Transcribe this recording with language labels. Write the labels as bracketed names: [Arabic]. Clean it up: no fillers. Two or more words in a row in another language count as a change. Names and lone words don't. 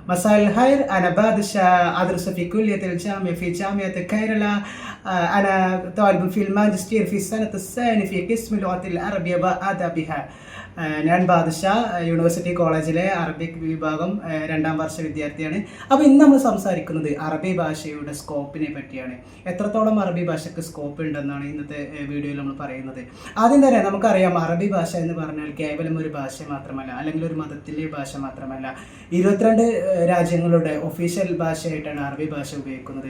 [Arabic] مساء الخير. أنا بادشة أدرس في كلية الجامعة في جامعة كيرلا. أنا طالب في الماجستير في السنة الثانية في قسم اللغة العربية وآدابها. [Malayalam] ഞാൻ ബാദുഷ യൂണിവേഴ്സിറ്റി കോളേജിലെ അറബിക് വിഭാഗം 2ാം വർഷ വിദ്യാർത്ഥിയാണ്. അപ്പോൾ ഇന്ന് നമ്മൾ സംസാരിക്കുന്നത് അറബി ഭാഷയുടെ സ്കോപ്പിനെ പറ്റിയാണ്. എത്രത്തോളം അറബി ഭാഷയ്ക്ക് സ്കോപ്പ് ഉണ്ടെന്നാണ് ഇന്നത്തെ വീഡിയോയിൽ നമ്മൾ പറയുന്നത്. ആദ്യം തന്നെ നമുക്കറിയാം, അറബി ഭാഷ എന്ന് പറഞ്ഞാൽ കേവലം ഒരു ഭാഷ മാത്രമല്ല, അല്ലെങ്കിൽ ഒരു മതത്തിൻ്റെ ഭാഷ മാത്രമല്ല, 22 രാജ്യങ്ങളുടെ ഒഫീഷ്യൽ ഭാഷയായിട്ടാണ് അറബി ഭാഷ ഉപയോഗിക്കുന്നത്.